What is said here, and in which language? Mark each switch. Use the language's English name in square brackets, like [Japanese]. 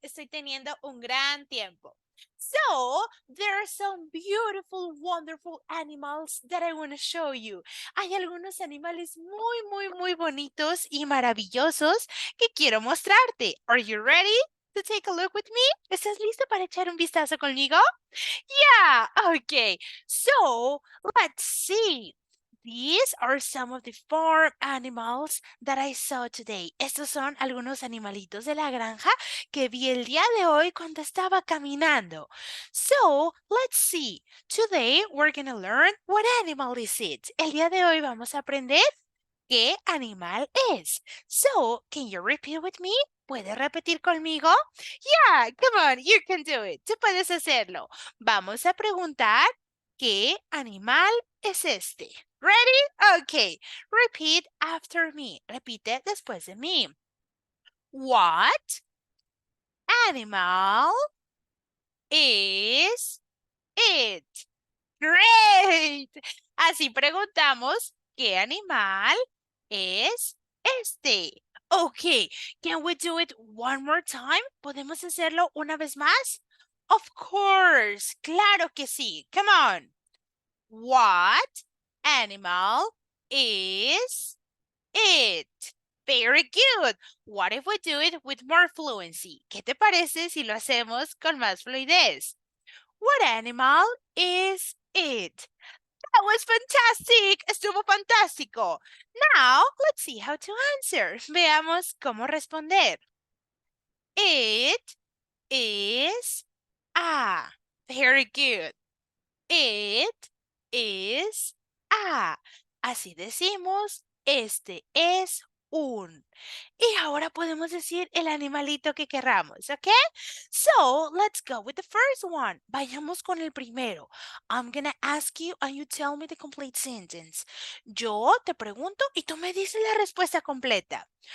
[Spanish] Estoy teniendo un gran tiempo. [English] So, there are some beautiful, wonderful animals that I want to show you. [Spanish] Hay algunos animales muy bonitos y maravillosos que quiero mostrarte. [English] Are you ready to take a look with me? [Spanish] ¿Estás listo para echar un vistazo conmigo? [English] Yeah, okay. So, let's see. These are some of the farm animals that I saw today. [Spanish] Estos son algunos animalitos de la granja que vi el día de hoy cuando estaba caminando. [English] So, let's see. Today we're going to learn what animal is it. [Spanish] El día de hoy vamos a aprender qué animal es. [English] So, can you repeat with me? [Spanish] ¿Puedes repetir conmigo? [English] Yeah, come on, you can do it. [Spanish] Tú puedes hacerlo. Vamos a preguntar, ¿qué animal es este? [English] Ready? Okay. Repeat after me. [Spanish] Repite después de mí. [English] What animal is it? Great. [Spanish] Así preguntamos, ¿qué animal es este? [English] Okay, can we do it one more time? [Spanish] ¿Podemos hacerlo una vez más? [English] Of course, [Spanish] claro que sí. [English] Come on. What animal is it? Very good. What if we do it with more fluency? [Spanish] ¿Qué te parece si lo hacemos con más fluidez? [English] What animal is it? That was fantastic. [Spanish] Estuvo fantástico. [English] Now, let's see how to answer. [Spanish] Veamos cómo responder. [English] It is a. Very good. It is a. [Spanish] Así decimos, este es un. Y ahora podemos decir el animalito que querramos, ¿ok? [English] So, let's go with the first one. [Spanish] Vayamos con el primero. [English] I'm gonna ask you and you tell me the complete sentence. [Spanish] Yo te pregunto y tú me dices la respuesta completa.